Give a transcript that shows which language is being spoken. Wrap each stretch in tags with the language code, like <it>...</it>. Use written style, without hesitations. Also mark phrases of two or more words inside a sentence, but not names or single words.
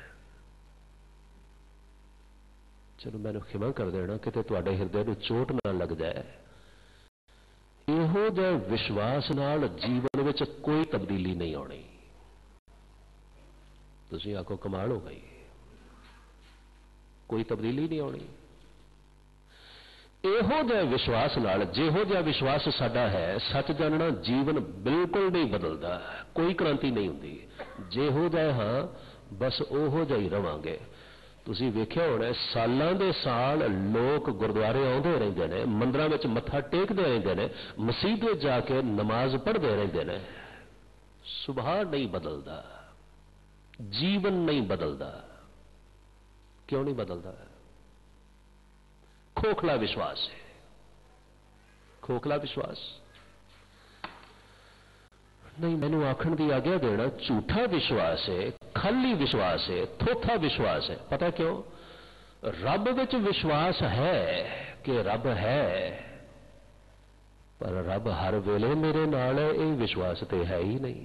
<pa>ਚਲੋ ਮੈਨੂੰ ਖਿਮਾ ਕਰ ਦੇਣਾ, ਕਿਤੇ ਤੁਹਾਡੇ ਹਿਰਦੇ ਨੂੰ ਚੋਟ ਨਾ ਲੱਗ ਜਾਏ। ਇਹੋ ਜਿਹੇ ਵਿਸ਼ਵਾਸ ਨਾਲ ਜੀਵਨ ਵਿਚ ਕੋਈ ਤਬਦੀਲੀ ਨਹੀਂ ਆਉਣੀ। ਤੁਸੀਂ ਆਖੋ ਕਮਾਲ ਹੋ ਗਈ, ਕੋਈ ਤਬਦੀਲੀ ਨਹੀਂ ਆਣੀ। ਇਹੋ ਜਿਹੇ ਵਿਸ਼ਵਾਸ ਨਾਲ, ਜਿਹੋ ਜਿਹਾ ਵਿਸ਼ਵਾਸ ਸਾਡਾ ਹੈ, ਸੱਚ ਜਾਣਨਾ ਜੀਵਨ ਬਿਲਕੁਲ ਨਹੀਂ ਬਦਲਦਾ, ਕੋਈ ਕ੍ਰਾਂਤੀ ਨਹੀਂ ਹੁੰਦੀ। ਜਿਹੋ ਜਿਹੇ ਹਾਂ ਬੱਸ ਉਹੋ ਜਿਹਾ ਹੀ ਰਵਾਂਗੇ। ਤੁਸੀਂ ਵੇਖਿਆ ਹੋਣਾ ਸਾਲਾਂ ਦੇ ਸਾਲ ਲੋਕ ਗੁਰਦੁਆਰੇ ਆਉਂਦੇ ਰਹਿੰਦੇ ਨੇ, ਮੰਦਰਾਂ ਵਿਚ ਮੱਥਾ ਟੇਕਦੇ ਰਹਿੰਦੇ ਨੇ, ਮਸੀਤ ਵਿਚ ਜਾ ਕੇ ਨਮਾਜ਼ ਪੜ੍ਹਦੇ ਰਹਿੰਦੇ ਨੇ, ਸੁਭਾਅ ਨਹੀਂ ਬਦਲਦਾ, ਜੀਵਨ ਨਹੀਂ ਬਦਲਦਾ। ਕਿਉਂ ਨਹੀਂ ਬਦਲਦਾ? ਖੋਖਲਾ ਵਿਸ਼ਵਾਸ ਹੈ, ਖੋਖਲਾ ਵਿਸ਼ਵਾਸ ਨਹੀਂ। ਮੈਨੂੰ ਆਖਣ ਦੀ ਆਗਿਆ ਦੇਣਾ, ਝੂਠਾ ਵਿਸ਼ਵਾਸ ਹੈ, ਖਾਲੀ ਵਿਸ਼ਵਾਸ ਹੈ, ਥੋਥਾ ਵਿਸ਼ਵਾਸ ਹੈ। ਪਤਾ ਕਿਉਂ? ਰੱਬ ਵਿਚ ਵਿਸ਼ਵਾਸ ਹੈ ਕਿ ਰੱਬ ਹੈ, ਪਰ ਰੱਬ ਹਰ ਵੇਲੇ ਮੇਰੇ ਨਾਲ ਹੈ, ਇਹ ਵਿਸ਼ਵਾਸ ਤਾਂ ਹੈ ਹੀ ਨਹੀਂ।</pa>